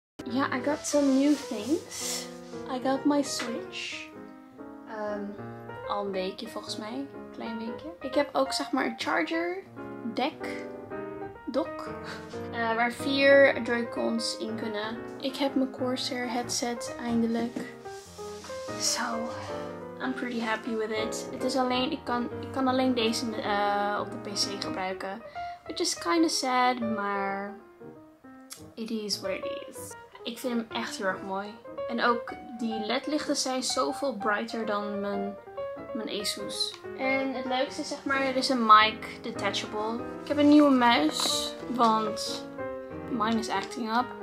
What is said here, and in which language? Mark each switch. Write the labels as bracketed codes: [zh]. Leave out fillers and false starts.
[en] Ja, I got some new things. I got my Switch. [nl] Al een weekje volgens mij. Klein weekje. Ik heb ook zeg maar een charger dock. Waar 4 Joy-Cons in kunnen. Ik heb mijn Corsair headset eindelijk. [en] So, I'm pretty happy with it. [nl] Het is alleen, ik kan alleen deze op de PC gebruiken. [en] Which is kind of sad, maar it is what it is. [nl] Ik vind hem echt heel erg mooi. En ook die ledlichten zijn zoveel brighter dan mijn Asus. En het leukste is zeg maar, er is een mic detachable. Ik heb een nieuwe muis, want [en] mine is acting up.